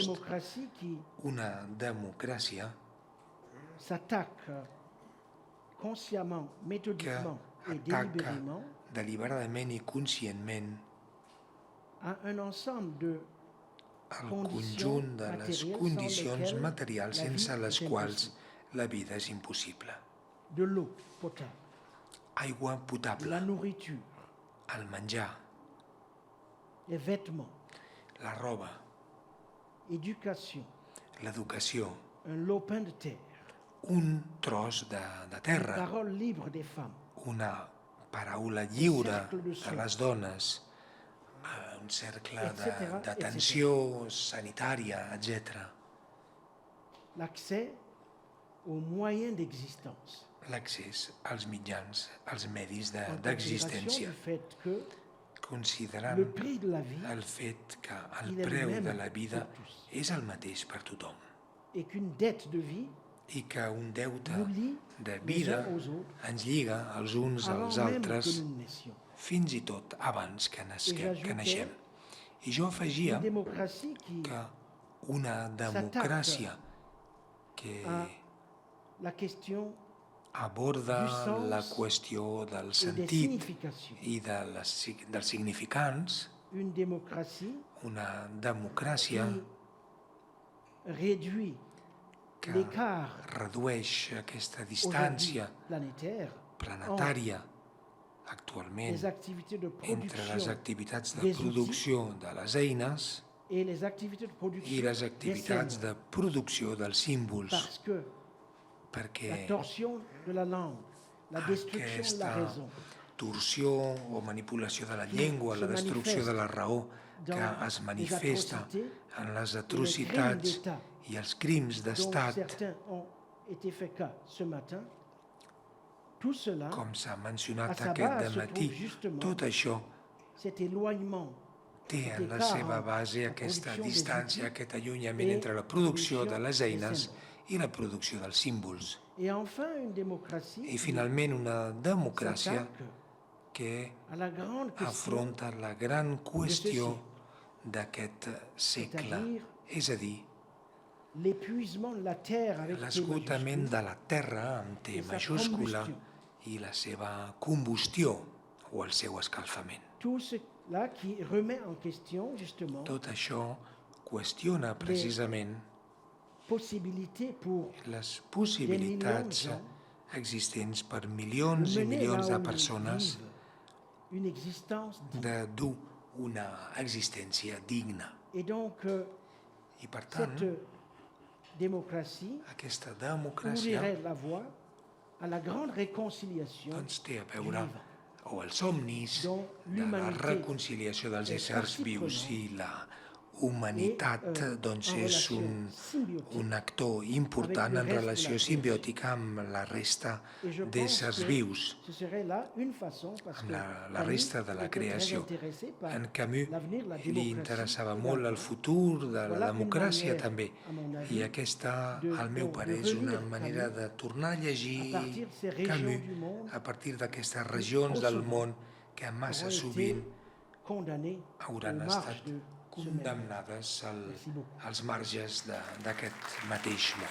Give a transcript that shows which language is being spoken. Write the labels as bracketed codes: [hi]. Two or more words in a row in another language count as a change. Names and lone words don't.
[fr] démocratie qui [ca] una democràcia [fr] s'attaque consciemment, [ca] que [fr] méthodiquement et [ca] ataca [fr] délibérément [ca] deliberadament i conscientment [fr] à un ensemble de [ca] el conjunt de les condicions materials sense les quals la vida és impossible. [fr] De l'eau potable, [ca] Aigua [fr] la [ca] potable, [fr] nourriture, [ca] el menjar, [fr] les vêtements, [ca] la roba, [fr] éducation, [ca] l'educació, [fr] un lopin de terre, [ca] un tros de terra, [fr] parole libre des femmes, [ca] una paraula lliure de les dones, un cercle d'atenció sanitària, [fr] etc. l'accès aux moyens d'existence. [ca] L'accés als mitjans, als medis [fr] En considération [ca] d'existència, [fr] du fait que [ca] considerant [fr] le prix de la vie [ca] el fet que el [fr] il est le [ca] preu [fr] même [ca] de la vida [fr] pour tous [ca] és el mateix per tothom [fr] et qu'une dette de vie [ca] i que un deute [fr] nous lie [ca] de [fr] les [ca] vida [fr] uns aux autres [ca] ens lliga els uns [fr] avant [ca] als [fr] même [ca] altres [fr] que nous naissions. [ca] fins i tot abans que [fr] j'ajoutais [ca] naixem. I jo afegia [fr] Une démocratie qui [ca] que una democràcia que [fr] a la question [ca] aborda [fr] du sens [ca] la qüestió del [fr] et des [ca] sentit [fr] significations. [ca] i dels significants, [fr] Une démocratie [ca] una democràcia [fr] qui réduit [ca] que [fr] l'écart [ca] redueix aquesta [fr] aujourd'hui [ca] distància [fr] planétaire [ca] planetària actualment [fr] les activités de [ca] entre les [fr] production [ca] activitats de [fr] des [ca] producció de les eines [fr] et les activités de [ca] i [fr] production [ca] les [fr] des [ca] activitats [fr] symboles. [ca] de producció dels símbols, [fr] Parce que [ca] perquè [fr] la torsion de la langue, la destruction de la [ca] aquesta [fr] raison, [ca] torsió o manipulació de la llengua, la destrucció de la raó que es manifesta en les atrocitats i els crims [fr] dont [ca] d'estat, [fr] certains ont été faits cas ce matin, tout cela, [ca] com s'ha [fr] à [ca] mencionat [fr] sa [ca] aquest [fr] base se [ca] dematí, [fr] trouve justement [ca] tot això [fr] cet éloignement, [ca] té en la seva base aquesta distància, aquest allunyament [fr] et [ca] entre la producció de les [fr] des [ca] eines [fr] symboles. [ca] i la producció dels símbols. [fr] Et enfin, une démocratie [ca] I finalment una [fr] qui [ca] democràcia [fr] s'attaque [ca] que [fr] à la grande question, [ca] afronta la gran qüestió d'aquest segle, [fr] c'est-à-dire [ca] és a dir, [fr] l'épuisement de la terre avec T [ca] l'esgotament [fr] majuscule, [ca] de la terra amb T [fr] et sa [ca] majúscula [fr] combustion. [ca] i la seva combustió o el seu escalfament. [fr] Tout cela qui remet en question justement [ca] Tot això qüestiona precisament [fr] possibilité pour [ca] les possibilitats existents per milions i [fr] mener [ca] milions [fr] là [ca] de [fr] où [ca] persones [fr] vivent une existence digne. [ca] de dur una existència digna. [fr] Et donc, [ca] I per tant, [fr] cette démocratie [ca] aquesta democràcia [fr] ouvrirait la voie à la grande réconciliation [ca] doncs té a [fr] du [ca] veure [fr] vivant. [ca] o els somnis [fr] dont [ca] de la l'humanitat reconciliació dels és éssers vius [fr] partie [ca] i la humanitat doncs [fr] en [ca] és [fr] relation [ca] un [fr] symbiotique [ca] actor important [fr] avec [ca] en [fr] le reste [ca] de la relació [fr] création. [ca] simbiòtica amb la resta [fr] Et je pense [ca] d'éssers [fr] que [ca] vius, [fr] ce serait là une façon, parce [ca] amb [fr] que [ca] la [fr] Camus [ca] resta de la [fr] était très [ca] creació. [fr] intéressé par [ca] En Camus [fr] l'avenir de la [ca] li [fr] démocratie [ca] interessava [fr] et de [ca] molt [fr] la [ca] el [fr] paix. [ca] futur de la [fr] Voilà une [ca] democràcia [fr] manière, [ca] també. [fr] à mon avis, [ca] I aquesta, [fr] de- [ca] al meu [fr] de [ca] parer, és una [fr] relire [ca] manera [fr] Camus [ca] de tornar a llegir [fr] à partir de ces régions [ca] Camus [fr] du monde [ca] a partir d'aquestes regions del món que massa [fr] auront [ca] sovint [fr] été condamnés [ca] hauran [fr] aux [ca] estat [fr] marges de ce même. [ca] condemnades [fr] Merci beaucoup. [ca] als marges d'aquest mateix món.